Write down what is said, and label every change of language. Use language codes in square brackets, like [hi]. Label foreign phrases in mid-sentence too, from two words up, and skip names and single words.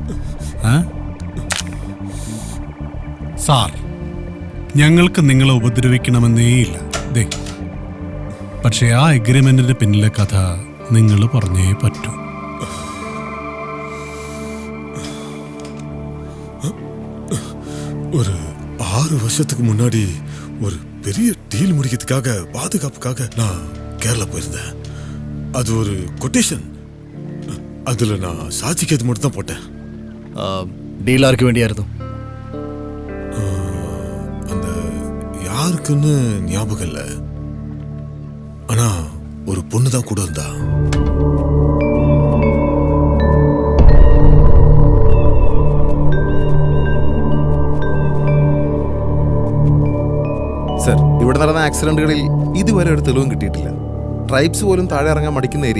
[ml] സാർ, ഞങ്ങൾക്ക് നിങ്ങളെ ഉപദ്രവിക്കണമെന്നേയില്ല. ദേ, പക്ഷെ ആ എഗ്രിമെന്റിന്റെ പിന്നിലെ കഥ നിങ്ങൾ പറഞ്ഞേ പറ്റൂ. [ta] ஒரு 6 வருஷத்துக்கு முன்னாடி ஒரு பெரிய டீல் முடிக்கிறதுக்காக பாதுகாப்புக்காக நான் கேரளா போயிருந்தேன். அது ஒரு கொட்டேஷன். அதுல நான் சாட்சிக்கு அது மட்டும் தான் போட்டேன். [ml] ഡീൽ ആർക്ക് വേണ്ടിയായിരുന്നു? [ta] அந்த யாருக்குன்னு ஞாபகம் இல்லை. ஆனா ஒரு பொண்ணு தான் கூட இருந்தா. [ml] സർ, ഇവിടെ നടന്ന ആക്സിഡന്റുകളിൽ ഇതുവരെ ഒരു തെളിവും കിട്ടിയിട്ടില്ല. ട്രൈബ്സ് പോലും താഴെ ഇറങ്ങാൻ മടിക്കുന്ന ഏരിയ.